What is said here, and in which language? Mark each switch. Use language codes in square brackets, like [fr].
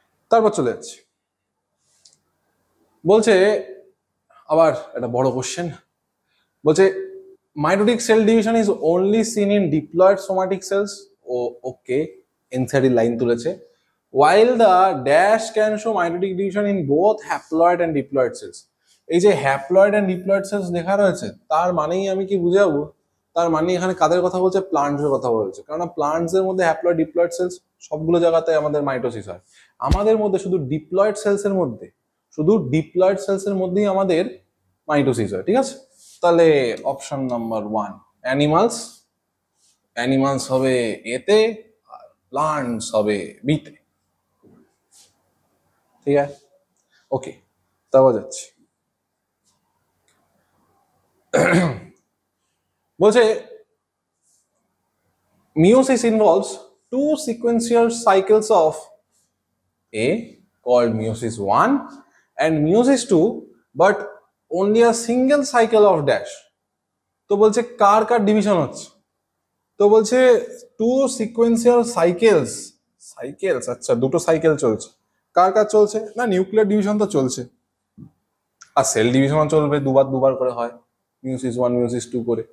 [bn] তারপর চলে যাচ্ছি, বলছে আবার একটা বড় কোশ্চেন, বলছে [en] mitotic cell division is only seen in diploid somatic cells। [bn] O okay, এনসাইডি line তুলেছে, [en] while the dash can show mitotic division in both haploid and diploid cells। [bn] এই যে হ্যাপ্লয়েড এন্ড ডিপ্লয়েড সেলস লেখা রয়েছে তার মানেই আমি কি বুঝাবো, তার মানে এখানে কাদের কথা বলছে, প্লান্টস এর কথা বলছে। কারণ প্লান্টস এর মধ্যে হ্যাপ্লয়েড ডিপ্লয়েড সেলস সবগুলো জায়গাতে আমাদের মাইটোসিস হয়, আমাদের মধ্যে শুধু ডিপ্লয়েড সেলস এর মধ্যে, শুধু ডিপ্লয়েড সেলস এর মধ্যেই আমাদের মাইটোসিস হয়। ঠিক আছে, তাহলে অপশন নাম্বার 1 অ্যানিমালস, অ্যানিমালস হবে এতে আর প্লান্টস হবে বিতে। ঠিক আছে, ওকে, তারপর যাচ্ছি, বলছে [en] meiosis involves 2 sequential cycles of A called meiosis 1 and meiosis 2 but only a single cycle of dash। [bn] তো বলছে কার কার ডিভিশন হচ্ছে, তো বলছে 2 সিকোয়েন্সিয়াল সাইকেলস, সাইকেলস আচ্ছা দুটো সাইকেল চলছে, কার কার চলছে না, নিউক্লিয়ার ডিভিশন তো চলছে আর সেল ডিভিশন চলবে, দুবার দুবার করে হয়, মিওসিস 1 মিওসিস 2 করে।